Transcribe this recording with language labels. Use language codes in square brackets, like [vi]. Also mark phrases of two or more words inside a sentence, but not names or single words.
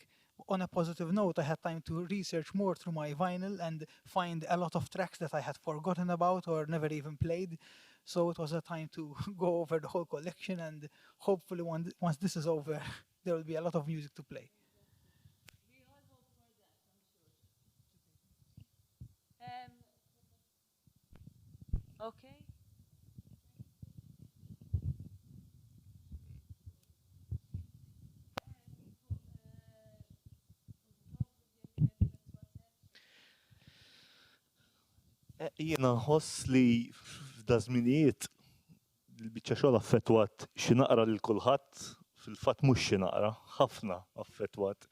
[en] On a positive note, I had time to research more through my vinyl and find a lot of tracks that I had forgotten about or never even played. So it was a time to go over the whole collection, and hopefully once this is over, there will be a lot of music to play. We all hope for that, I'm sure. Okay. [mt] Jiena nħoss li f'da żminijiet il-biċċa xogħol affettwat xi naqra lil kulħadd, fil-fatt mhux xi naqra, ħafna affettwat.